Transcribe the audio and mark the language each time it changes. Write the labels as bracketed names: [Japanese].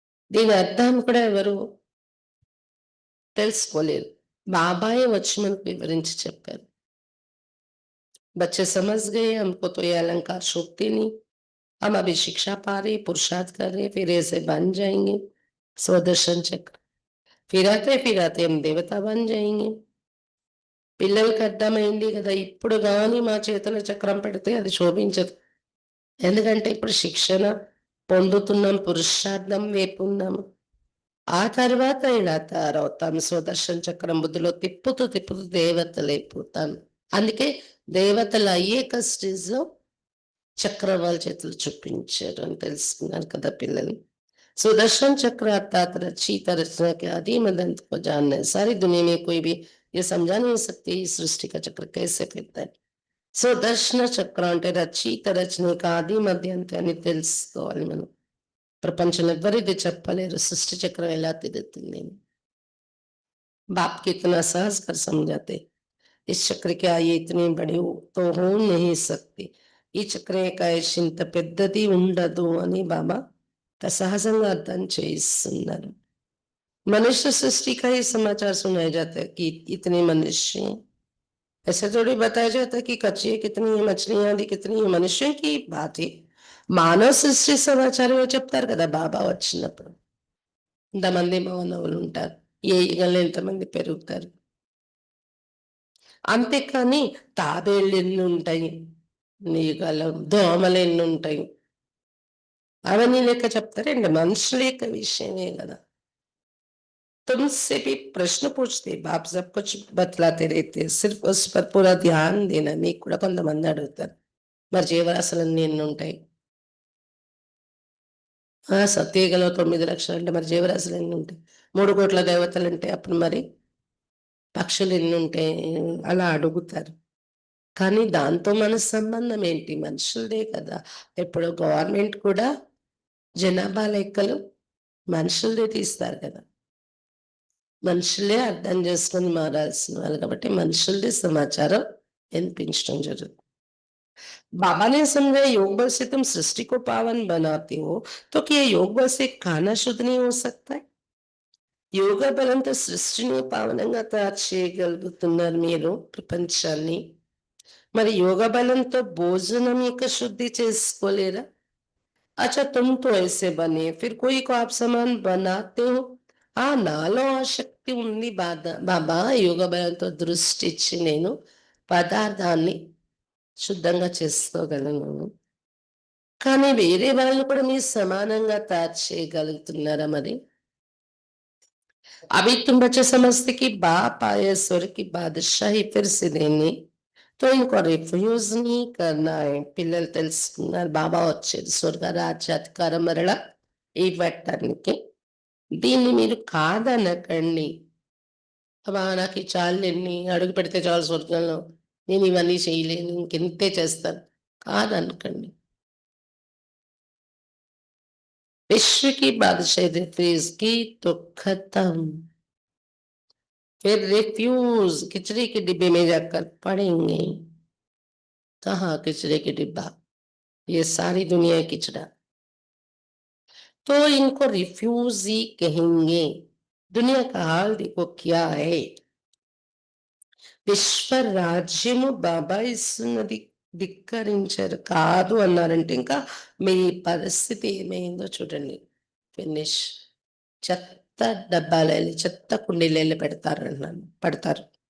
[Telugu] దీని అర్థం కూడా ఎవరు తెలుసుకోలేరు, బాబాయే వచ్చి మనకు వివరించి చెప్పారు. [Hindi] बच्चे समझ गए, हमको तो ये अलंकार शोभते नहीं, हम अभी शिक्षा पा रहे, पुरुषार्थ कर रहे, फिर ऐसे बन जाएंगे. स्वदर्शन चक्र फिराते फिराते हम देवता बन जाएंगे. [Telugu] పిల్లలకి అర్థమైంది కదా, ఇప్పుడు కానీ మా చేతుల చక్రం పెడితే అది శోభించదు. ఎందుకంటే ఇప్పుడు శిక్షణ పొందుతున్నాం, పురుషార్థం వైపు ఉన్నాము. ఆ తర్వాత ఇలా తయారవుతాం. స్వదర్శన చక్రం బుద్ధిలో తిప్పుతూ తిప్పుతూ దేవతలు అయిపోతాను. అందుకే దేవతలు అయ్యేక స్టేజ్ లో చక్రం వాళ్ళ చేతులు చూపించారు అని తెలుసుకున్నారు కదా పిల్లలు. [Hindi] सुदर्शन चक्र अर्थात रचयिता रचना के आदि मदंत को जानना है. सारी दुनिया में कोई भी ये समझा नहीं सकती इस सृष्टि का चक्र कैसे फिरता है. [Telugu] सुदर्शन चक्र అంటే రచయిత రచనకు ఆది మధ్యంతం అని తెలుసుకోవాలి మనం. ప్రపంచంలో ఎవరు ఇది చెప్పలేరు, సృష్టి చక్రం ఎలా తిరుగుతుంది. [Hindi] बाप कितना सहज कर समझाते, इस चक्र क्या ये इतनी बड़ी तो हो नहीं सकती, [Telugu] ఈ చక్రరేఖ ఇంత పెద్దది ఉండదు అని బాబా సహజంగా అర్థం చేయిస్తున్నారు. [Hindi] मनुष्य सृष्टि का ही समाचार सुनाया जाता है कि इतने मनुष्य हैं। ऐसा थोड़ी बताया जाता है कि कच्चे कितनी है, मछलियां आदि कितनी है, मनुष्यों की बात है. [Telugu] మానవ సృష్టి సమాచారం చెప్తారు కదా బాబా వచ్చినప్పుడు. ఇంతమంది మానవులు ఉంటారు, ఏ ఈగలు ఎంతమంది పెరుగుతారు. అంతేకాని తాబేళ్ళు ఎన్ని ఉంటాయి, ఈగలు దోమలు ఎన్ని ఉంటాయి, అవన్నీ లెక్క చెప్తారండి. మనుషుల యొక్క విషయమే కదా. [Hindi] तुमसे भी प्रश्न पूछते, बाप सब कुछ बतलाते रहते, सिर्फ उस पर पूरा ध्यान देना. [Telugu] మీకు కూడా కొంతమంది అడుగుతారు, మరి జీవరాశులన్నీ ఎన్ని ఉంటాయి, సత్యగలో 9 లక్షలు అంటే మరి జీవరాశులు ఎన్ని ఉంటాయి, 3 కోట్ల దేవతలు అంటే అప్పుడు మరి పక్షులు ఎన్ని ఉంటాయి, అలా అడుగుతారు. కానీ దాంతో మన సంబంధం ఏంటి, మనుషులదే కదా. ఇప్పుడు గవర్నమెంట్ కూడా జనాభా లెక్కలు మనుషులదే తీస్తారు కదా. మనుషులే అర్థం చేసుకొని మారాల్సిన వాళ్ళు కాబట్టి మనుషులదే సమాచారం వినిపించడం జరుగుతుంది. [Hindi] बाबा ने समझा योग बल से तुम सृष्टि को पावन बनाते हो, तो क्या योग बल से खाना शुद्ध नहीं हो सकता है. [Telugu] యోగ బలంతో సృష్టిని పావనంగా తయారు చేయగలుగుతున్నారు మీరు ప్రపంచాన్ని, మరి యోగ బలంతో భోజనం యొక్క శుద్ధి చేసుకోలేరా. [Hindi] अच्छा तुम तो ऐसे बने, फिर कोई को आप समान बनाते हो. [Telugu] నాలో ఆ శక్తి ఉంది బాబా, యోగ బలంతో దృష్టి ఇచ్చి నేను పదార్థాన్ని శుద్ధంగా చేసుకోగలను. కానీ వేరే వాళ్ళు కూడా మీరు సమానంగా తయారు చేయగలుగుతున్నారా మరి. [Hindi] अभी तुम बच्चे समझते कि बाप आए स्वर की बादशाही फिर से देने, तो इनको रिफ्यूज नहीं करना है. [Telugu] పిల్లలు తెలుసుకున్నారు బాబా వచ్చేది స్వర్గ రాజ్యాధికారం మరలా ఇవ్వటానికి. దీన్ని మీరు కాదనకండి. అబ్బా నాకు ఈ చాలులేండి, అడుగు పెడితే చాలు స్వర్గంలో, నేను ఇవన్నీ చేయలేను, ఇంకెంతే చేస్తాను కాదనకండి. [Hindi] विश्व की बादशाही रिफ्यूज की तो खत्म. फिर रिफ्यूज किचड़े के डिब्बे में जाकर पड़ेंगे. कहाँ किचड़े के डिब्बा, ये सारी दुनिया है किचड़ा. तो इनको रिफ्यूज ही कहेंगे. दुनिया का हाल देखो क्या है. [Telugu] విశ్వ రాజ్యము బాబా ఇస్తున్నది, ధిక్కరించారు. కాదు అన్నారంటే ఇంకా మీ పరిస్థితి ఏమైందో చూడండి. ఫినిష్. చెత్త డబ్బాలు, చెత్త కుండీలు పెడతారు అన్నాను, పడతారు.